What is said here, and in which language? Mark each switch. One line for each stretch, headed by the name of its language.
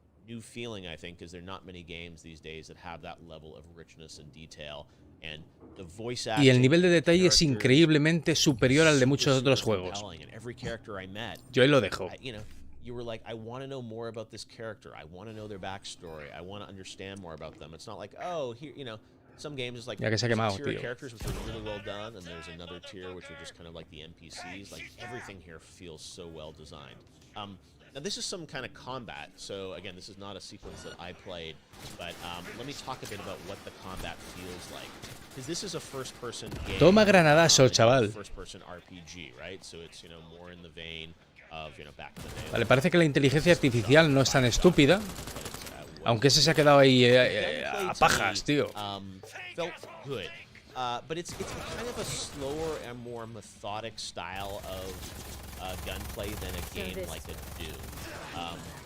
English: New feeling, I think, because there are not many games these days that have that level of richness and detail. And the voice acting,
Spanish: y el nivel de detalle es increíblemente superior al de muchos otros juegos. Yo ahí lo dejo.
English: You were like, I want to know more about this character. I want to know their backstory. I want to understand more about them. It's not like, oh, here, some games is like
Spanish: ya que se ha quemado,
English: tier
Spanish: tío.
English: Of characters which are really well done, and there's another tier which are just kind of like the NPCs. Like everything here feels so well designed. Now this is some kind of combat, so again, this is not a sequence that I played, but let me talk a bit about what the combat feels like. Because this is a first-person game.
Spanish: Toma granadazo, chaval.
English: First-person RPG, right? So it's more in the vein of back in the day.
Spanish: Vale, parece que la inteligencia artificial no es tan estúpida, aunque ese se ha quedado ahí a pajas, tío.
English: Felt good. But it's kind of a slower and more methodic style of gunplay than a game like a Doom.